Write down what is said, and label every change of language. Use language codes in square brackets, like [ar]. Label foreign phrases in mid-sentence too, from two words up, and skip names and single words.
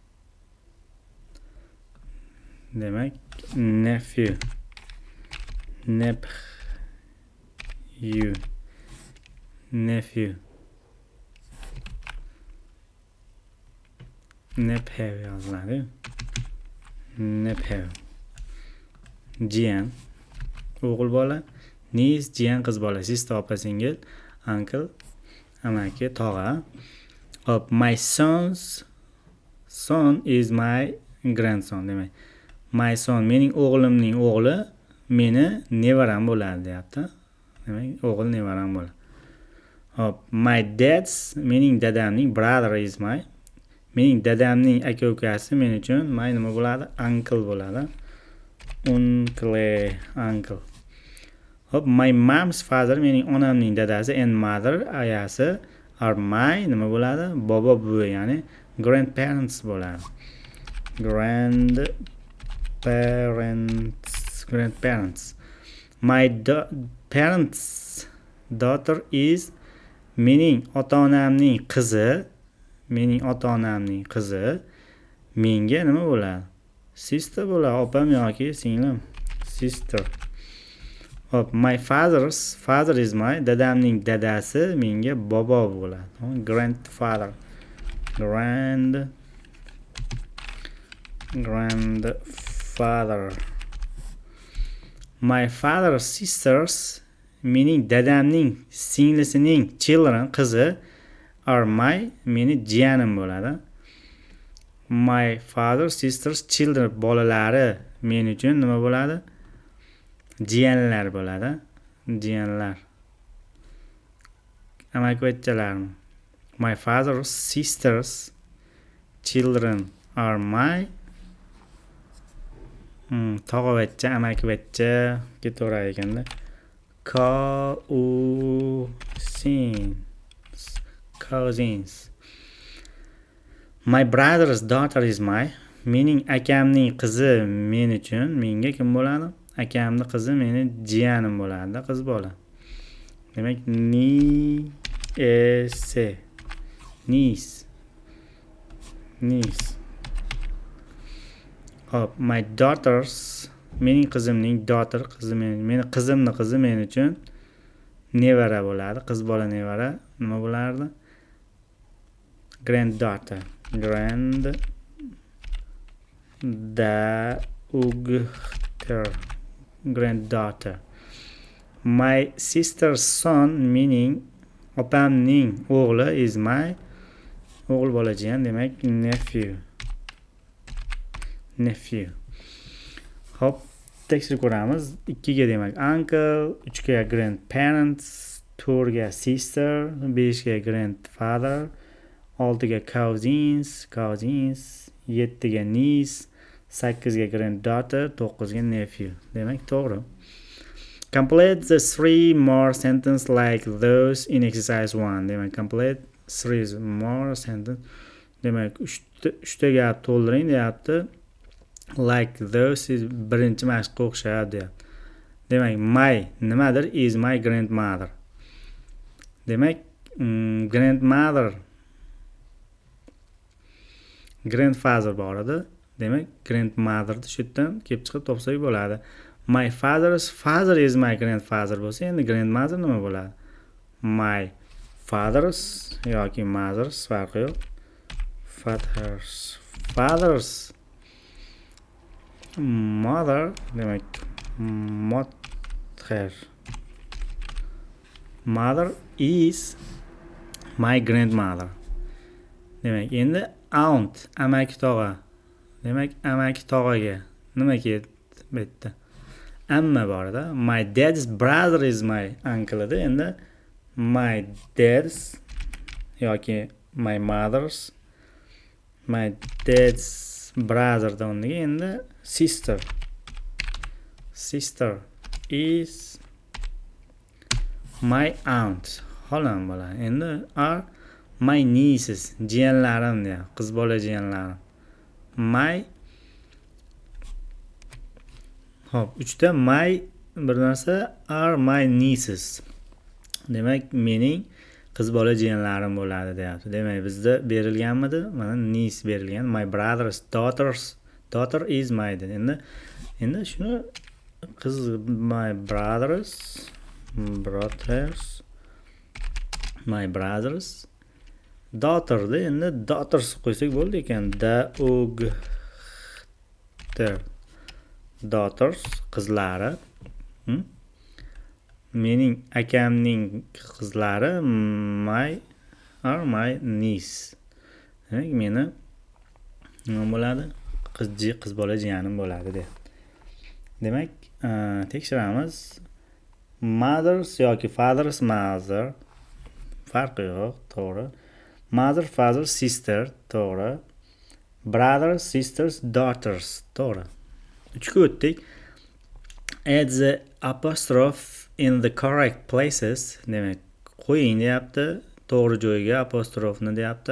[uz] Demak, [en] nephew, nephew, [uz] yoziladi. Nephew, jiyan, o'g'il bola, niece, jiyan, qiz bola, sister, opa singil, uncle, amaki, tog'a. [en] My son is my grandson. [uz] Demak, [en] my son [uz] mening o'g'limning o'g'li meni nevaram bo'ladi deyapti. Demak, o'g'il nevaram bo'ladi. [en] My dad's [uz] mening dadamning [en] brother is my [uz] mening dadamning aka ukasi men uchun my nima bo'ladi? Uncle bo'ladi. [en] Uncle. My mom's father [uz] mening onamning dadasi [en] and mother ayasi are my [uz] nima bo'ladi? Bobo buvi, ya'ni grandparents bo'ladi. [en] Grandparents. My parents' daughter is [uz] mening ota-onamning qizi menga nima bo'ladi? Sister bo'ladi, opam yoki singlim. [en] Sister. My father is my [uz] dadamning dadasi menga bobo bo'ladi. [en] Grandfather. My father's sisters [uz] mening dadamning singlisining children qizi are meni jiyanim bo'ladi. [en] My father's sisters children [uz] bolalari men uchun nima bo'ladi? Jiyanlar bo'ladi. Jiyanlar. Amakivachchalar. [en] My father's sisters children are my [uz] tog'avachcha, amakivachcha ketaverar ekanda. [en] Cousins. My brother's daughter is [uz] mening akamning qizi men uchun menga kim bo'ladi? Akamning qizi meni jiyanim bo'ladi, qiz bola. Demak, [en] niece. My daughters [uz] mening qizimning daughter qizi meni qizimning qizi men uchun nevara bo'ladi, qiz bola nevara nima bo'lardi? [en] Granddaughter. Granddaughter. My sister's son [uz] mening opamning o'g'li is o'g'il bola jiyan, demak nephew. Hop, tekshirib ko'ramiz. 2 ga demak uncle, 3 ga grandparents, 4 ga sister, 5 ga grandfather, 6 ga cousins, 7 ga niece, 8 ga granddaughter, 9 ga nephew. Demak, to'g'ri. [en] Complete the 3 more sentences like those in exercise 1. Demak, complete 3 more sentences. [uz] Demak, 3 ta gap to'ldiring deyapti. [en] Like those is [uz] birinchi mashqqa o'xshab deyapti. Demak, my nimadir? [en] Is my grandmother. [uz] Demak, grandfather bor edi. Demak, grandmother shu yerdan kelib chiqib topsak bo'ladi. [en] My father's father is my grandfather [uz] bo'lsa, endi [en] grandmother [uz] nima bo'ladi? [en] My father's [uz] yoki mother's farqi yo'q. [en] Father's mother demak mother. Mother is my grandmother. [uz] Demak, endi aunt, amaki tog'a. Demak, amaki tog'aga nima keldi bu yerda? Amma borda. [en] My dad's brother is my uncle edi. Endi my dad's yoki my dad's brother [uz] da o'rniga endi [en] sister is my aunt. [uz] Xolam bo'ladi. Endi [en] are my nieces, [uz] jiyanlarim deyapti, qiz bola jiyanlarim. Hop, 3ta my bir narsa [en] are my nieces. [uz] Demak, mening qiz bola jiyanlarim bo'ladi deyapti. Demak, bizda berilganmidi? Mana niece berilgan. [en] My brother's daughter is my dedi. [uz] Endi shuni qiz [en] my brother's daughter [uz] da endi daughters qo'ysak bo'ldi ekan. Daughters qizlari. Mening akamning qizlari [en] are my niece. [uz] Demak, meni nima bo'ladi? Qiz bola jiyanim bo'ladi deb. Demak, tekshiramiz. Mother's yoki [en] father's mother [uz] farqi yo'q, to'g'ri. [en] Mother, father, sister, to'g'ri. Brother, sisters, daughters, [uz] to'g'ri. 3ga o'tdik. [en] Add the apostrophe in the correct places. [uz] Demak, qo'ying deyapti. To'g'ri joyga apostrofni deyapti.